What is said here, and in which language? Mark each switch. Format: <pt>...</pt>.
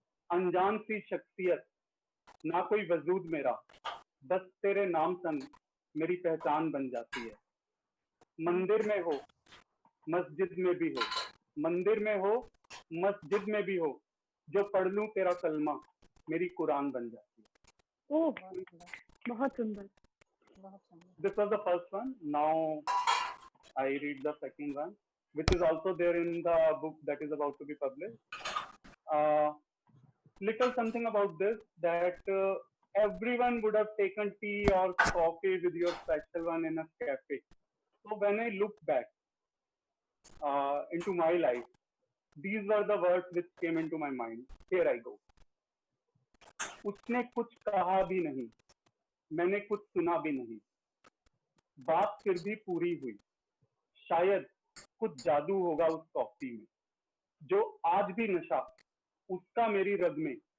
<hi>अनजान सी शख्सियत, ना कोई वजूद मेरा, बस तेरे नाम संग मेरी पहचान बन जाती है. मंदिर में हो, मस्जिद में भी हो, मंदिर में हो, मस्जिद में भी हो, जो पढ़ लूं तेरा कलमा, मेरी कुरान बन जाती है. ओह, बहुत सुंदर, बहुत सुंदर. बहुत सुंदर.</hi> <en>This was the first one. Now I read the second one, which is also there in the book that is about to be published. Little something about this, that everyone would have taken tea or coffee with your special one in a cafe. So when I look back into my life, these were the words which came into my mind. Here I go.</en> <hi>उसने कुछ कहा भी नहीं, मैंने कुछ सुना भी नहीं, बात फिर भी पूरी हुई. शायद कुछ जादू होगा उस कॉफी में, जो आज भी नशा उसका मेरी रग में.</hi>